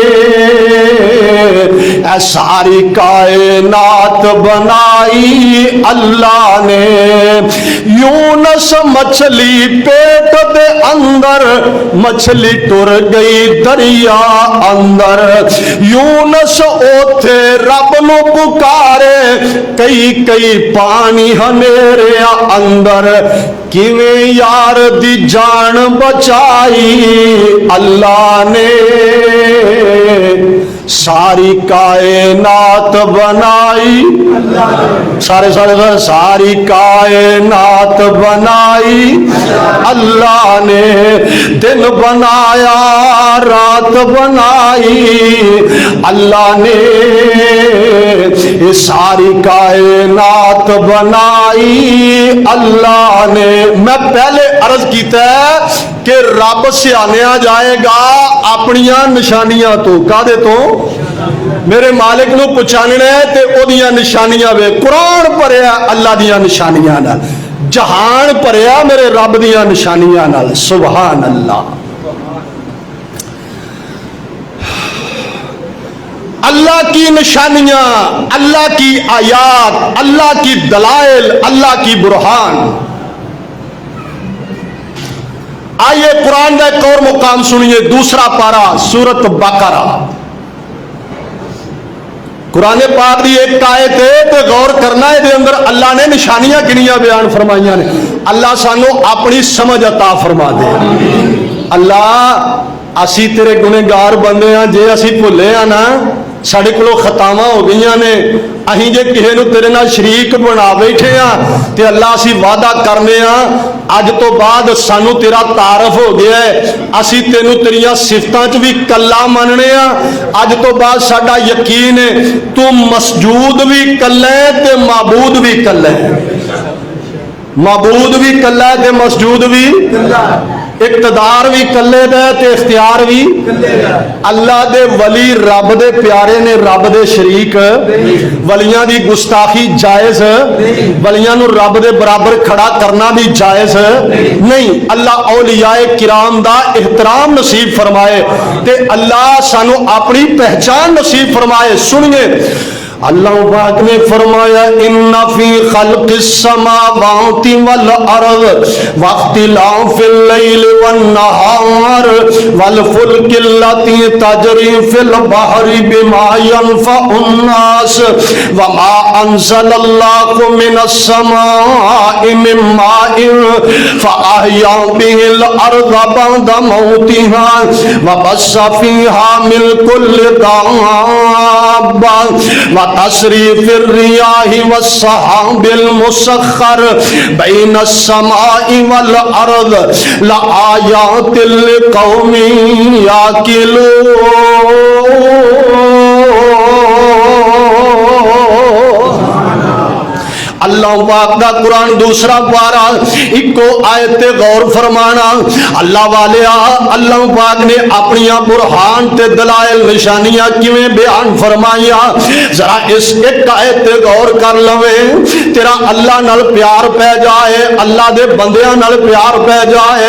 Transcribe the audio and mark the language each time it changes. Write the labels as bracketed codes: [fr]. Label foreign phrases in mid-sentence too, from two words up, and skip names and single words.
[pa] اے ساری کائنات بنائی اللہ نے، یونس مچھلی پیٹ دے اندر، مچھلی ٹر گئی دریا اندر، یونس اوتھے رب نو پکارے، کئی کئی پانی ہنیرے اندر، کیویں یار دی جان بچائی اللہ نے، ساری کائنات بنائی، سارے ساری کائنات بنائی اللہ نے، دن بنایا رات بنائی اللہ نے، ساری کائنات بنائی اللہ نے۔ میں پہلے عرض کیتا ہے کہ رب سیانیا جائے گا اپنیاں نشانیاں تو، کادے تو میرے مالک نو پہچاننا ہے تے او دیاں نشانیاں وے، قرآن پڑھیا اللہ دیاں نشانیاں نال، جہان پڑھیا میرے رب دیاں نشانیاں نال، [ar] سبحان اللہ۔ [ur] اللہ کی نشانیاں، اللہ کی آیات، اللہ کی دلائل، اللہ کی برہان، آئیے قرآن کا ایک اور مقام سنیے، دوسرا پارا سورت بقرہ، [pa] قرآن پاک دی ایک آیت ہے تے غور کرنا ہے، دے اندر اللہ نے نشانیاں کنیاں بیان فرمائیاں نے۔ اللہ سانو اپنی سمجھ عطا فرما دے۔ اللہ اسی تیرے گنہگار بندے ہیں، جے اسی بھولے ہیں نا، ساڈے کولوں خطاواں ہو گئیاں نے، اہیں جے کسے نوں تیرے نال شریک بنا بیٹھے ہاں تے اللہ اسی وعدہ کرنے ہاں اج تو بعد سانو تیرا تعارف ہو گیا ہے، اسی تینوں تیریاں صفتاں چ بھی کلا مننے ہاں، اج تو بعد ساڈا یقین ہے تو مسجود بھی کلا ہے تے معبود بھی کلا ہے، معبود بھی کلا ہے تے مسجود بھی کلا ہے، اقتدار بھی کلے دا تے اختیار بھی اللہ دے ولی رب دے پیارے نے، رب دے شریک، ولیاں دی گستاخی جائز، ولیاں نو رب دے برابر کھڑا کرنا بھی جائز نہیں۔ اللہ اولیاء کرام دا احترام نصیب فرمائے تے اللہ سانو اپنی پہچان نصیب فرمائے۔ سنیے اللہ پاک نے فرمایا [ar] ان فی خلق السماوات والارض واختلاف اللیل والنہار والفلک التي تجری فی البحر بما ينفع الناس وما انزل اللہ من السماء من ماء فاحیا به الارض بعد موتها وبث فیها من کل دابہ وتصریف الریاح والسحاب المسخر بین السماء والارض لآیات لقوم یعقلون۔ [pa] اللہ پاک دا قرآن دوسرا پارا ایکو آیت غور فرمانا۔ اللہ والیا اللہ پاک نے اپنی برہان تے دلائل نشانیاں کیویں بیان فرمائیا، ذرا اس ایک آیت غور کر لوے، تیرا اللہ نال پیار پہ جائے، اللہ دے بندیاں نال پیار پہ جائے۔